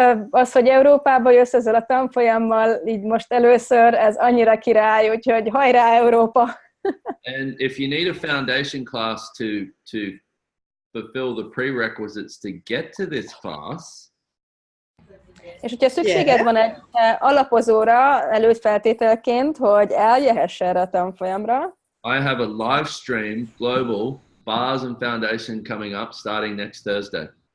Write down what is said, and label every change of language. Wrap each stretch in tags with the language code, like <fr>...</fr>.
<hu>Az, hogy Európába jössz ezzel a tanfolyammal, így most először, ez annyira király, úgyhogy hajrá Európa!</hu> <en>And if you need a foundation class to fulfill the prerequisites to get to this class,</en> <hu>és hogyha szükséged van egy alapozóra előfeltételként, hogy eljöhess erre a tanfolyamra,</hu> <en>I have a live stream global bars and foundation coming up starting next Thursday.</en>